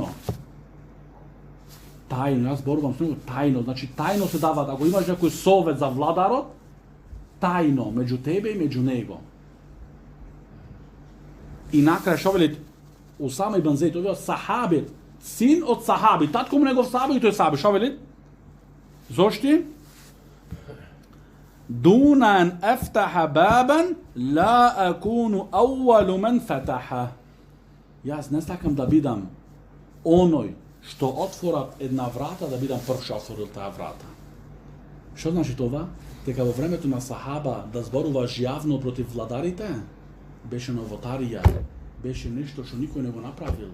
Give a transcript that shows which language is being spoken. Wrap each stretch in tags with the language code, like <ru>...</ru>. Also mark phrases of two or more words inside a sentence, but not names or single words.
<mk>Тајно, јас зборувам со него тајно." Значи тајно се дават, ако имаш некој совет за владарот, тајно, меѓу тебе и меѓу него. И накрај што вели Усама ибн Зейд, тој е сахаби, син од сахаби, татко му негов сахаби и тој сахаби, што вели? Зошти?</mk> <ar>"دون أن أفتح بابا، لا أكون أول من فتح."</ar> <mk>Јас не сакам да бидам оној што отворат една врата да бидам прв што отворил таа врата. Што значи това? Дека во времето на сахаба да зборуваш јавно против владарите беше новотарија, беше нешто што никој не го направил.</mk>